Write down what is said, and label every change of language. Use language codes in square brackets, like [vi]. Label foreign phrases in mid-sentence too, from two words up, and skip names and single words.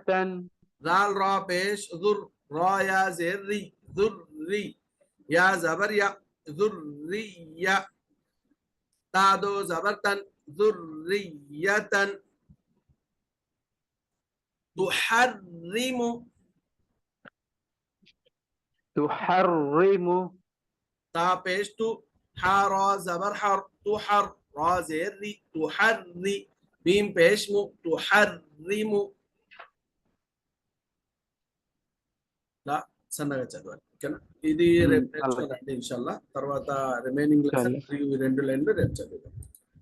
[ur] دال را پیش ذر را یا زیر ری ذری یا زبر یا ذریه تا دو زبر تن ذریة تحرم تحرم تا پیش تو حرا زبر حر تحر را زیر ری تحری میم پیش مو تحرم [te] లా సన్నగా చదవాలి. ఓకేనా? ఇది రేపు నేర్చుకోవాలండి ఇన్షాల్లా. తర్వాత [en] remaining lesson [te] 2 లైన్లు రేపు చదువుదాం.